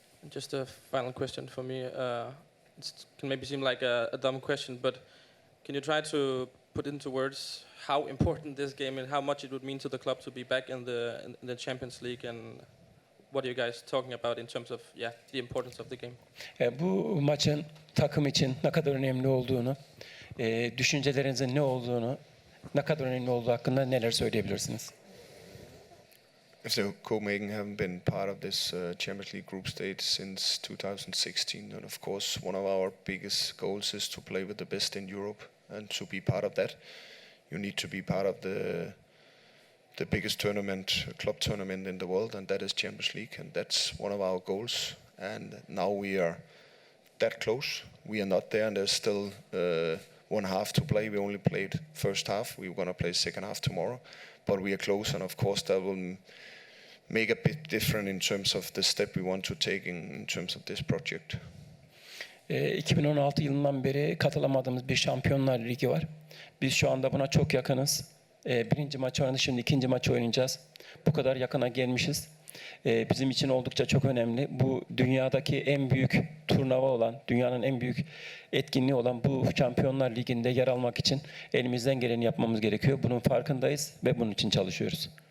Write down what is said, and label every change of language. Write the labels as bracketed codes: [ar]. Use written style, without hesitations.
[en] Just a final question for me. It can maybe seem like a dumb question, but can you try to put into words how important this game and how much it would mean to the club to be back in the Champions League, and what are you guys talking about in terms of the importance of the game? [tr] Bu maçın takım için ne kadar önemli olduğunu, düşüncelerinizin ne olduğunu, ne kadar önemli olduğu hakkında neler söyleyebilirsiniz? [en] FC Copenhagen haven't been part of this Champions League group stage since 2016, and of course one of our biggest goals is to play with the best in Europe, and to be part of that you need to be part of the biggest tournament, club tournament in the world, and that is Champions League, and that's one of our goals. And now we are that close. We are not there, and there's still one half to play. We only played first half. We're going to play second half tomorrow. But we are close, and of course that will make a bit different in terms of the step we want to take in terms of this project. [tr] 2016 yılından beri katılamadığımız bir Şampiyonlar Ligi var. Biz şu anda buna çok yakınız. Birinci maç oynadık, şimdi ikinci maç oynayacağız. Bu kadar yakına gelmişiz. Bizim için oldukça çok önemli. Bu dünyadaki en büyük turnuva olan, dünyanın en büyük etkinliği olan bu Şampiyonlar Ligi'nde yer almak için elimizden geleni yapmamız gerekiyor. Bunun farkındayız ve bunun için çalışıyoruz.